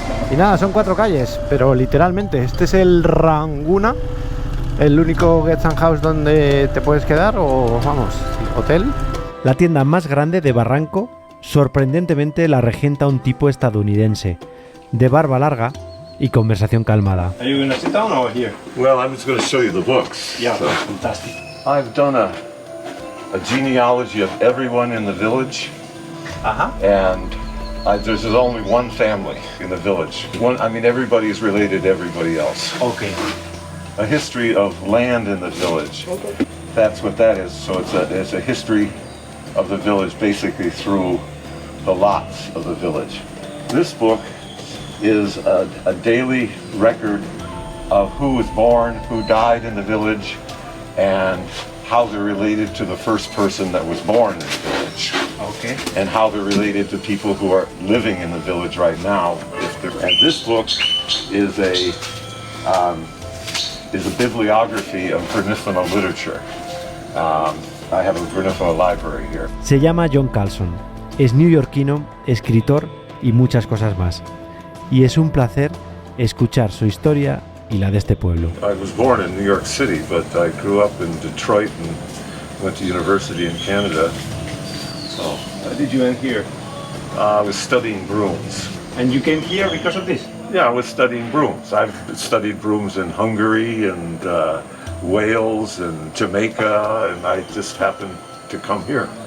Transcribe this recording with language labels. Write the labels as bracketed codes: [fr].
[es] Y nada, son 4 calles, pero literalmente, este es el Ranguna, el único guest and house donde te puedes quedar, o vamos, hotel. La tienda más grande de Barranco, sorprendentemente la regenta un tipo estadounidense, de barba larga y conversación calmada. [en] Are you going to sit down or here? Well, I was going to show you the books. Yeah, So, fantastic. I've done a genealogy of everyone in the village, and there's only one family in the village. Everybody is related to everybody else. Okay. A history of land in the village. That's what that is. So it's a history of the village basically through the lots of the village. This book is a daily record of who was born, who died in the village, and how they're related to the first person that was born in the village. Okay. And how they're related to people who are living in the village right now. And this book is a bibliography of Vernacular literature. I have a Vernacular library here. [es] Se llama John Carlson, es neoyorquino, escritor y muchas cosas más. Y es un placer escuchar su historia y la de este pueblo. [en] I was born in New York City, but I grew up in Detroit and went to university in Canada. So, How did you end here? I was studying brooms. And you came here because of this? Yeah, I was studying brooms. I've studied brooms in Hungary and Wales and Jamaica, and I just happened to come here.